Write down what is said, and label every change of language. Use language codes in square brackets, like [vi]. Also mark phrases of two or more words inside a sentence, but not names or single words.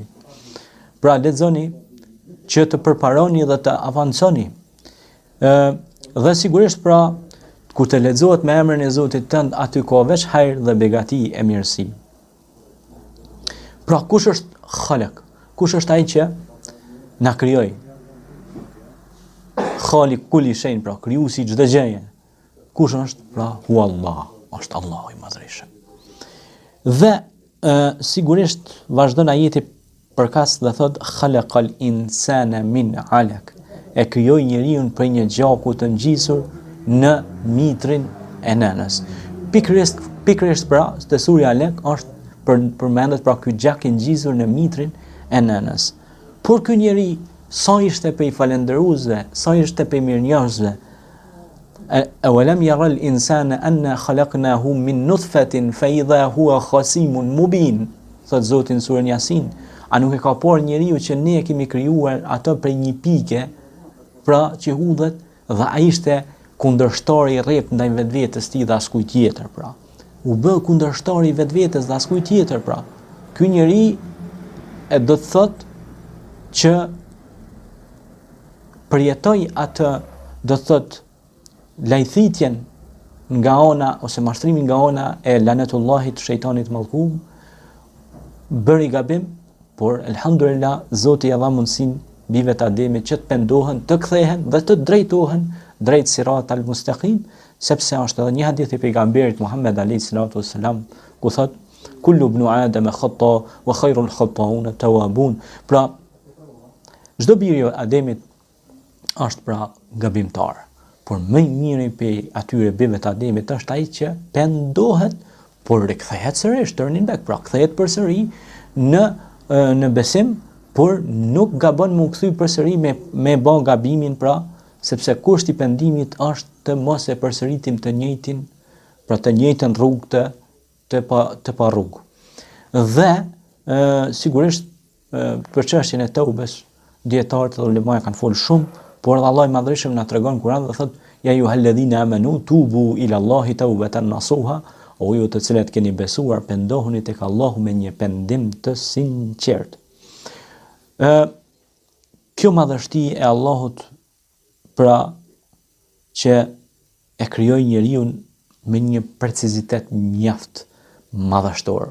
[sq] Pra lexoni që të përparoni dhe të avanconi. Dhe sigurisht pra kur të lexohet me emrin e Zotit tënd, aty ka veç hajër dhe begati e mirësi. Pra kush është Khalaq? Kush është ai që na krijoi? [ar] خالق كل شيء, [sq] pra krijuesi çdo gjëje. Kush është? Pra hu Allah, është Allahu i Madhreshëm. Dhe sigurisht vazhdon ajeti përkas dhe thot [ar] خلق الإنسان من علق. [sq] E krijoi njeriu për një gjaku të ngjisur në mitrin e nënës. Pikërisht pra, te surja Alaq është përmendet pra ky gjak i ngjisur në mitrin e nënës. Por ky njeri sa ishte pe i falendëruesve, sa ishte pe mirënjohësve. [ar] أولم ير الإنسان أنا خلقناه من نطفة فإذا هو خصيم مبين. [sq] Thot Zoti në surën Yasin. A nuk e ka por njeriu që ne e kemi krijuar atë prej një pike, pra që hudhet, dhe ai ishte kundërshtari i rrep ndaj vetvetes tij dhe askujt tjetër, pra. U bë kundërshtari i vetvetes dhe askujt tjetër, pra. Ky njeri e do të thotë që përjetoi atë, do të thotë lajthitjen nga ana ose mashtrimin nga ana e lanetullahit shejtanit mallkum, bëri gabim, por elhamdulillah Zoti ia dha mundsinë bijve të Ademit që të pendohen, të kthehen dhe të drejtohen drejt [ar] الصراط المستقيم, [sq] sepse është edhe një hadith i pejgamberit Muhammed [ar] عليه الصلاة والسلام [sq] ku thot [ar] كل ابن آدم خطاء وخير الخطائين التوابون. [sq] Pra çdo biri i Ademit është pra gabimtar, por më i miri për atyre bijve të Ademit është ai që pendohet, por rikthehet sërish, [en] turning back, [sq] pra kthehet përsëri në besim, por nuk gabon më u kthy përsëri me bë gabimin, pra sepse kushti i pendimit është të mos e përsëritim të njëjtin, pra të njëjtën rrugë të pa rrugë. Dhe sigurisht për çështjen e teubes, dietarët dhe ulemat kanë folur shumë, por edhe Allahu i Madhërisht na tregon Kur'an dhe thotë [ar] يا أيها الذين آمنوا توبوا إلى الله توبة نصوحا, [sq] o ju të cilët keni besuar, pendohuni tek Allahu me një pendim të sinqert. Kjo madhështi e Allahut, pra që e krijoi njeriu me një precizitet mjaft madhështor.